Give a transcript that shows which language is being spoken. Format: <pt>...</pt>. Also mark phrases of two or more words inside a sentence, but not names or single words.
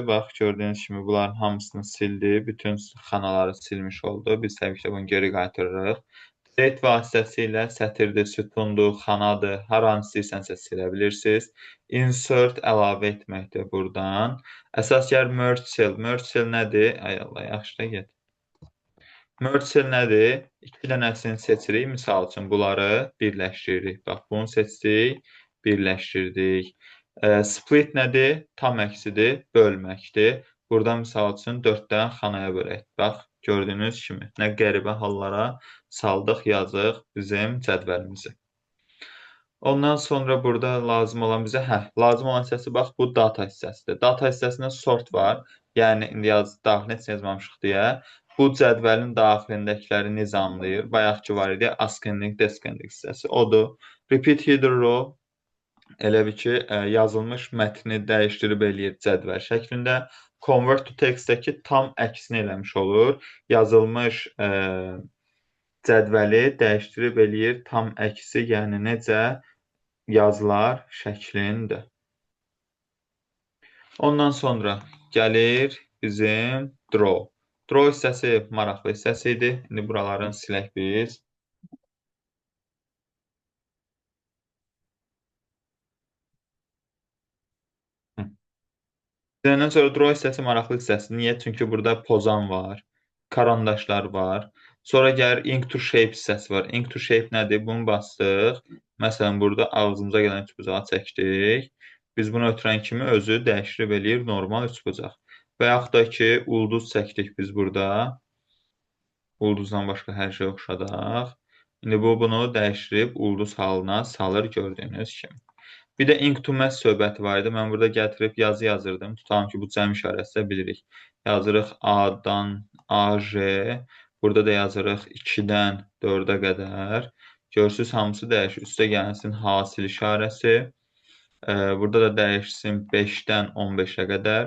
<az>Bax, gördüyünüz kimi bunların hamısını sildi. Bütün xanaları silmiş oldu. Biz təbii ki, bunu geri qaytarırıq. Delete vasitəsilə sətirdir, sütundur, xanadır, hər hansı istəyirsənsə silə bilirsiniz. Insert əlavə etməkdir buradan. Əsas yer</az> <en>merge cell. Merge cell</en> <az>nədir? Ay Allah, yaxşı da get.</az> <en>Merge cell</en> <az>nədir? İki dənəsini seçirik. Misal üçün bunları birləşdiririk. Bax, bunu seçdik, birləşdirdik. Split nədir? Tam əksidir, bölməkdir. Burada misal üçün 4 dənə xanaya bölək. Bax, gördüyünüz kimi nə qəribə hallara saldıq, yazıq bizim cədvəlimizi. Ondan sonra burada lazım olan bizə, lazım olan hissəsi bax, bu data hissəsidir. Data hissəsində sort var. Yəni, indi daxilində heç yazmamışıq deyə. Bu cədvəlin daxilindəkiləri nizamlayır. Bayaqki var idi,</az> <en>ascending, descending</en> <az>hissəsi. Odur.</az> <en>Repeat header row</en> <az>elə bir ki, yazılmış mətni dəyişdirib eləyir cədvəl şəklində.</az> <en>Convert to text-</en> <az>dəki tam əksini eləmiş olur. Yazılmış cədvəli dəyişdirib eləyir tam əksi, yəni necə yazılar şəklində. Ondan sonra gəlir bizim draw. Draw hissəsi maraqlı hissəsi idi. İndi buralarını silək biz. Siləndən sonra draw hissəsi maraqlı hissəsi. Niyə? Çünki burada pozan var, karandaşlar var. Sonra gəlir</az> <en>ink to shape</en> <az>hissəsi var.</az> <en>Ink to shape</en> <az>nədir? Bunu bastıq. Məsələn, burada ağzımıza gələn üçbucağı çəkdik. Biz bunu ötürən kimi özü dəyişdirib eləyir normal üçbucaq. Və yaxud da ki, ulduz çəkdik biz burada. Ulduzdan başqa hər şey oxşadaq. İndi bunu dəyişdirib ulduz halına salır gördüyünüz kimi. Bir də</az> <en>ink to mass</en> <az>söhbəti var idi. Mən burada gətirib yazı yazırdım. Tutalım ki, bu cəm işarəsi bilirik. Yazırıq A-dan A-J. Burada da yazırıq 2-dən 4-ə qədər. Görürsünüz, hamısı dəyişir. Üstə gəlsin hasil işarəsi. Burada da dəyişsin 5-dən 15-ə qədər.</az>